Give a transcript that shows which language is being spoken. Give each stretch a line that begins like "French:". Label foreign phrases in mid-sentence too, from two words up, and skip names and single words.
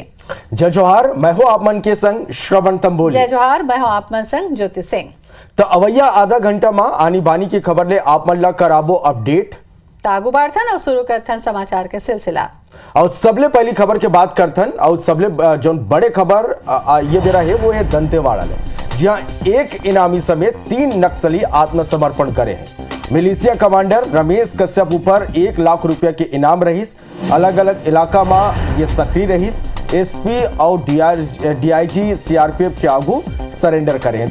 Chhattisgarhi: जय जोहार, मैं हूं आप मन के संग श्रवण तंबोली। जय जोहार, मैं हूं आप मन संग ज्योति सिंह। तो अवैया आधा घंटा में आनी बानी की खबर ले आप मन ला कराबो अपडेट। तागु बाढ़थन और शुरू करथन समाचार के सिलसिला। और सबले पहली खबर के बात करथन और सबले जो बड़े खबर ये दे रहा है वो है दंतेवाड़ा ले, जहां एक इनामी समेत 3 नक्सली आत्मसमर्पण करे हैं। मिलिशिया कमांडर रमेश कश्यप ऊपर 1 लाख रुपया के इनाम रहीस। अलग अलग इलाका में ये सक्रिय रहीस। एसपी और डीआईजी सीआरपीएफ के आगू सरेंडर करे हैं।